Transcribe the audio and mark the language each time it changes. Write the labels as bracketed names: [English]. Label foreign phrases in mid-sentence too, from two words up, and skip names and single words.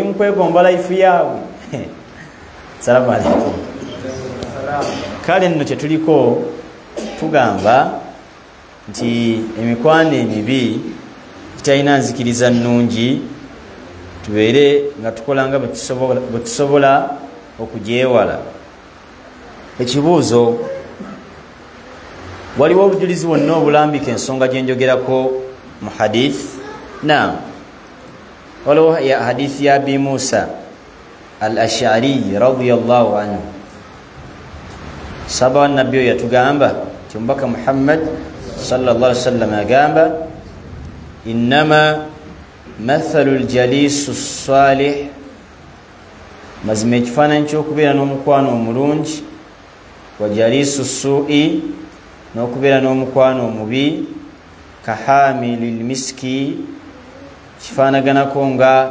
[Ganda] mu kwegomba life yaabwe [Arabic] السلام عليكم [Ganda] kale nno kyetuliko tugamba nti emikwano emibi gitalina nzikiriza nnungi tubeere nga tukola nga bwe tusobola okugyewala ekibuuzo waliwo obujulizi bwonna obulambika ensonga gye njogerako mu hadith naam waliwo ya hadithi ya abi Musa al-Ash'ari [Arabic] رضي الله عنه [Ganda] sahaba wa nabbi oyo yatugamba nti omubaka Muhammad [Arabic] صلى الله عليه وسلم [Ganda] agamba [Arabic] إنما مثل الجليس الصالح [Ganda] mazima ekifaananyi ky'okubeera n'omukwano omulungi [Arabic] والجليس السوء [Ganda] n'okubeera n'omukwano omubi [Arabic] كحامل المسك [Ganda] kifaanaganako nga